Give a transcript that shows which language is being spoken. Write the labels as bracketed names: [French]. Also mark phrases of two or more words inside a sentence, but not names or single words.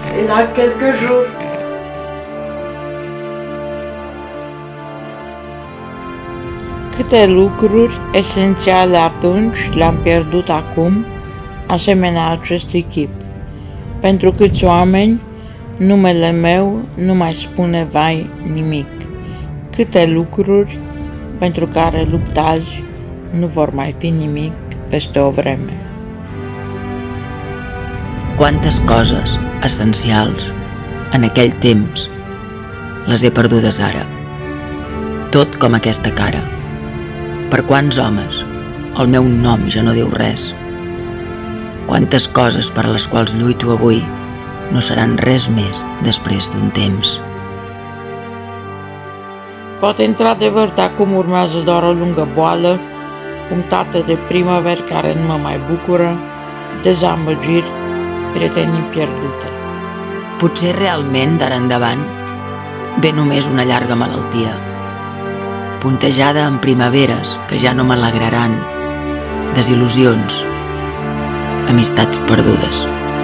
[French] là quelques jours. [Romanian] Câte lucruri esențiale atunci le-am pierdut acum, asemenea acestui chip. Pentru câți oameni, numele meu nu mai spune vai nimic. Câte lucruri pentru care luptați nu vor mai fi nimic peste o vreme. [Catalan] Quantes coses essencials en aquell temps les he perdudes ara. Tot com aquesta cara. Per quants homes el meu nom ja no diu res. Quantes coses per a les quals lluito avui no seran res més després d'un temps. [Romanian] Poate într-adevăr de acum urmează doar o lungă boală, punctată de primăveri care nu mă mai bucură, dezamăgiri, prietenii pierdute. [Catalan] Potser realment d'ara endavant ve només una llarga malaltia, puntejada amb primaveres que ja no m'alegraran, desil·lusions, amistats perdudes.